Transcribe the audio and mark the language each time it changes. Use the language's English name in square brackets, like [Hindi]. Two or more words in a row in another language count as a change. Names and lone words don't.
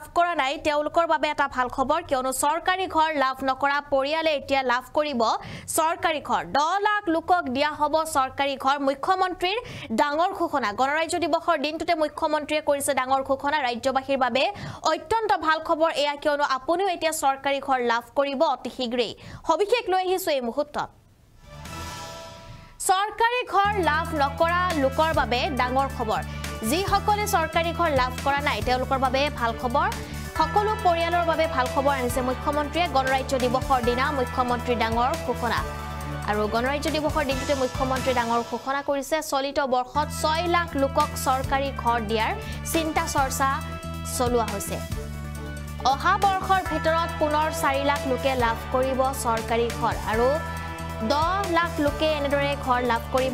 [Assamese] কৰা নাই তেওঁলোকৰ বাবে এটা ভাল খবৰ কিয়নো চৰকাৰী ঘৰ লাভ নকৰা পৰিয়ালে এতিয়া লাভ কৰিব চৰকাৰী ঘৰ 10 লাখ লোকক দিয়া হ'ব চৰকাৰী ঘৰ মুখ্যমন্ত্ৰীৰ ডাঙৰ ঘোষণা গণৰাজ্য দিৱসৰ দিনটোতে মুখ্যমন্ত্ৰীয়ে কৰিছে ডাঙৰ ঘোষণা ৰাজ্যবাসীৰ বাবে অত্যন্ত ভাল খবৰ এয়া কিয়নো আপুনিও এতিয়া চৰকাৰী ঘৰ লাভ কৰিব অতি শীঘ্ৰেই সবিশেষ লৈ আহিছো এই মুহূৰ্তত চৰকাৰী ঘৰ লাভ নকৰা লোকৰ বাবে ডাঙৰ খবৰ জী সকলে চৰকাৰী ঘৰ লাভ কৰা নাই তেওঁলোকৰ বাবে ভাল खबर সকলো পৰিয়ালৰ বাবে ভাল খবৰ আনিছে মুখ্যমন্ত্ৰীয়ে গণৰাজ্য দিৱসৰ দিনা মুখ্যমন্ত্ৰী ডাঙৰ ঘোষণা আৰু গণৰাজ্য দিৱসৰ দিনটোতে মুখ্যমন্ত্ৰী ডাঙৰ ঘোষণা কৰিছে চলিত বৰ্ষত 6 লাখ লোকক চৰকাৰী ঘৰ দিয়াৰ চিন্তা চৰ্চা চলোৱা হৈছে অহা বৰ্ষৰ ভিতৰত পুনৰ 4 লাখ লোকে লাভ কৰিব চৰকাৰী ঘৰ আৰু 10 লাখ লোকে এনেদৰে ঘৰ লাভ কৰিব